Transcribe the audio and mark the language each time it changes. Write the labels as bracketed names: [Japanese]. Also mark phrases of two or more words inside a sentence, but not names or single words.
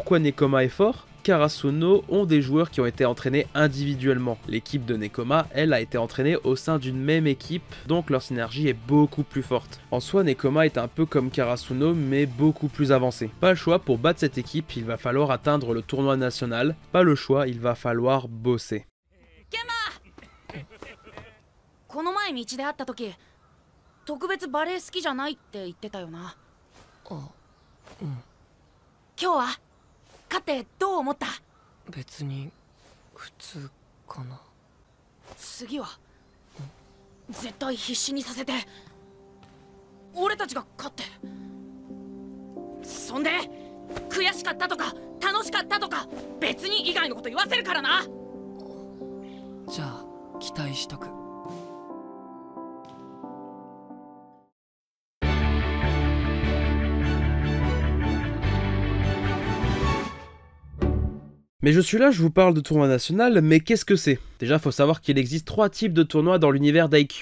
[French] Pourquoi Nekoma est fort ? Karasuno ont des joueurs qui ont été entraînés individuellement. L'équipe de Nekoma, elle, a été entraînée au sein d'une même équipe, donc leur synergie est beaucoup plus forte. En soi, Nekoma est un peu comme Karasuno, mais beaucoup plus avancé. Pas le choix, pour battre cette équipe, il va falloir atteindre le tournoi national. Pas le choix, il va falloir bosser. [Japanese] この前道で会った時特別バレエ好きじゃないって言ってたよな。あ、うん。今日は勝ってどう思った？別に普通かな。次は絶対必死にさせて俺たちが勝って、そんで悔しかったとか楽しかったとか別に以外のこと言わせるからな。じゃあ期待しとく。 [French] Mais je suis là, je vous parle de tournoi national, mais qu'est-ce que c'est? Déjà, faut savoir qu'il existe 3 types de tournois dans l'univers d'IQ.